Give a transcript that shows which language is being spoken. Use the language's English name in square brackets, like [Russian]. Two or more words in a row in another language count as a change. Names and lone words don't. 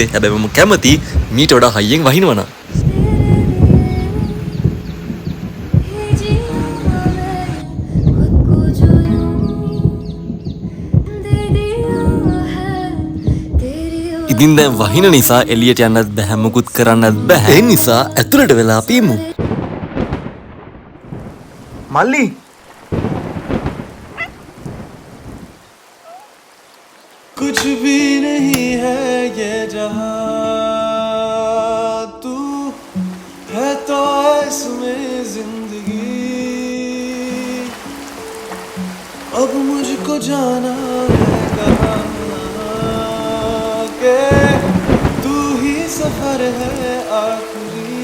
[Sinhala] හැබැයි මම කැමති මීට වඩා හයියෙන් වහිනවනම්. ඉතින් දැන් වහින නිසා එළියට යන්නත් බැහැ, මුකුත් කරන්නත් බැහැ. ඒ නිසා ඇතුළට වෙලා අපි ඉමු. මල්ලි [Hindi] कुछ भी नहीं है ये जहां तू है तो इसमें जिंदगी अब मुझको जाना है कहाँ के तू ही सफर है आखिरी